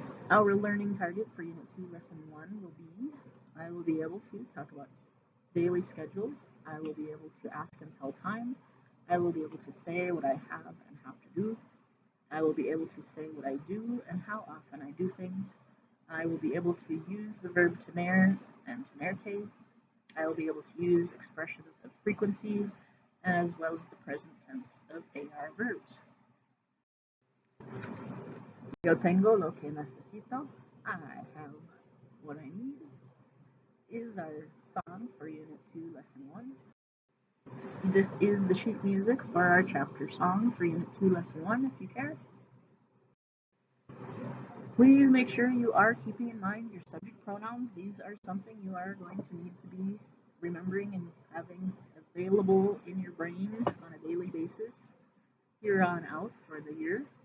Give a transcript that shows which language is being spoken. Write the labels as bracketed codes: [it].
[en] Our learning target for Unit 2, Lesson 1 will be, I will be able to talk about daily schedules, I will be able to ask and tell time, I will be able to say what I have and have to do, I will be able to say what I do and how often I do things, I will be able to use the verb tener and tenerte. I will be able to use expressions of frequency as well as the present tense of AR verbs. [es] Yo tengo lo que necesito. [en] I have what I need is our song for Unit 2, Lesson 1. This is the sheet music for our chapter song for Unit 2, Lesson 1, if you care. Please make sure you are keeping in mind your subject pronouns. These are something you are going to need to be remembering and having available in your brain on a daily basis here on out for the year.